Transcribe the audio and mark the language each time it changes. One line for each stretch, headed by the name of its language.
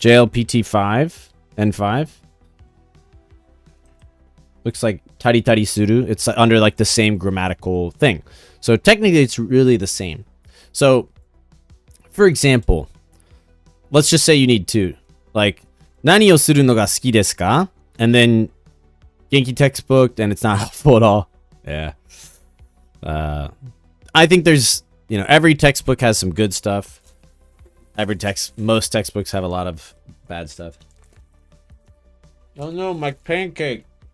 English: JLPT 5, N5. Looks like tari tari suru. It's under like the same grammatical thing. So technically it's really the same. So for example, let's just say you need two.
Japanese: Like, 何をするのが好きですか?
English: And then Genki textbook, and it's not helpful at all. Yeah. I think there's, you know, every textbook has some good stuff. Most textbooks have a lot of bad stuff. Oh no, my pancake.